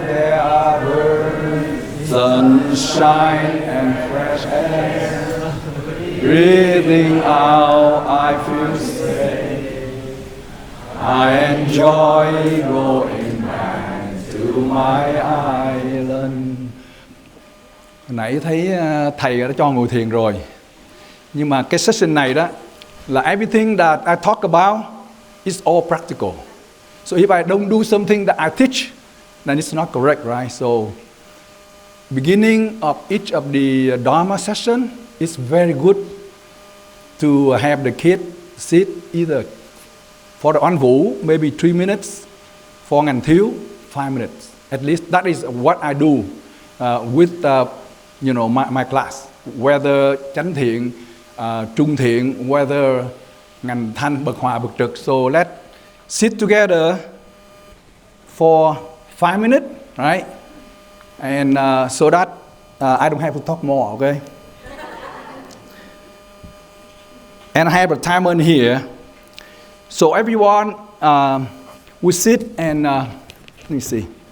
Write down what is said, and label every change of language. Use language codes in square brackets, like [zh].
[en] There are birds, sunshine and fresh air. Breathing out, I feel safe. I enjoy going back to my island. [vi] Hồi nãy thấy thầy đã cho ngồi thiền rồi. Nhưng mà cái session này đó là [en] everything that I talk about is all practical. So if I don't do something that I teach, then it's not correct, right? So beginning of each of the Dharma session is very good to have the kid sit either for the Oan Vũ, maybe 3 minutes, for Ngành Thiếu, 5 minutes. At least that is what I do with my class. Whether Chánh Thiện, Trung Thiện, whether Ngành Thanh, Bậc Hòa, Bậc Trực. So let's sit together for 5 minutes, right? And so that I don't have to talk more, okay? And I have a timer in here. So everyone will sit and let me see.